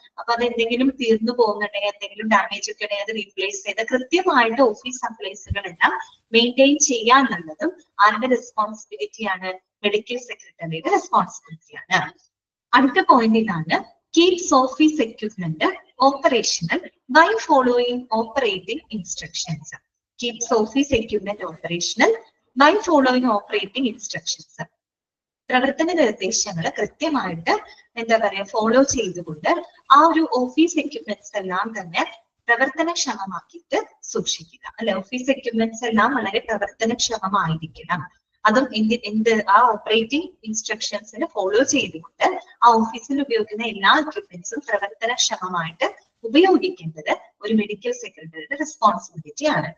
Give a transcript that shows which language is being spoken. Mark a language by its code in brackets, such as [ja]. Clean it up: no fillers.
[ml] അപ്പൊ അത് എന്തെങ്കിലും തീർന്നു പോകുന്നുണ്ടെങ്കിൽ, എന്തെങ്കിലും ഡാമേജ് ഒക്കെ ഉണ്ടെങ്കിൽ അത് റീപ്ലേസ് ചെയ്ത് കൃത്യമായിട്ട് ഓഫീസ് സപ്ലൈസുകളെല്ലാം മെയിൻറ്റെയിൻ ചെയ്യാന്നുള്ളതും ആരുടെ റെസ്പോൺസിബിലിറ്റിയാണ്? മെഡിക്കൽ സെക്രട്ടറിയുടെ റെസ്പോൺസിബിലിറ്റിയാണ്. അടുത്ത പോയിന്റ് ഇതാണ്. [en] Keeps office equipment operational by following operating instructions. Keeps office equipment operational by following operating instructions. [ml] പ്രവർത്തന നിർദ്ദേശങ്ങൾ കൃത്യമായിട്ട് എന്താ പറയാ ഫോളോ ചെയ്തുകൊണ്ട് ആ ഒരു ഓഫീസ് എക്യുപ്മെന്റ്സ് എല്ലാം തന്നെ പ്രവർത്തനക്ഷമമാക്കിയിട്ട് സൂക്ഷിക്കുക അല്ലെ. ഓഫീസ് എക്യുപ്മെന്റ്സ് എല്ലാം വളരെ പ്രവർത്തനക്ഷമമായിരിക്കണം. അതും ആ ഓപ്പറേറ്റിംഗ് ഇൻസ്ട്രക്ഷൻസിന് ഫോളോ ചെയ്തുകൊണ്ട് ആ ഓഫീസിൽ ഉപയോഗിക്കുന്ന എല്ലാ എക്യുപ്മെന്റ്സും പ്രവർത്തനക്ഷമമായിട്ട് ഉപയോഗിക്കേണ്ടത് ഒരു മെഡിക്കൽ സെക്രട്ടറിയുടെ റെസ്പോൺസിബിലിറ്റി ആണ്.